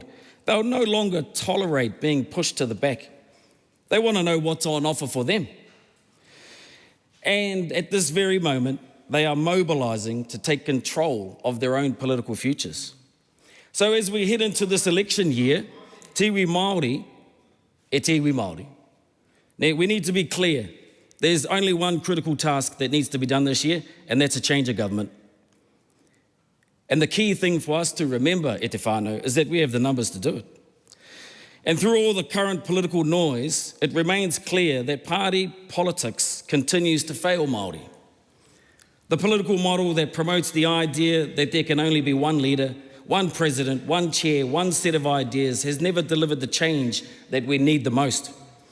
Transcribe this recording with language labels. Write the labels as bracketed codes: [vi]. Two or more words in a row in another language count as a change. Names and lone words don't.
[en] They'll no longer tolerate being pushed to the back. They want to know what's on offer for them. And at this very moment, they are mobilising to take control of their own political futures. So as we head into this election year, [mi] te iwi Māori, e te iwi Māori. [en] Now, we need to be clear. There's only one critical task that needs to be done this year, and that's a change of government. And the key thing for us to remember, [mi] e te whānau, [en] is that we have the numbers to do it. And through all the current political noise, it remains clear that party politics continues to fail Māori. The political model that promotes the idea that there can only be one leader, one president, one chair, one set of ideas has never delivered the change that we need the most.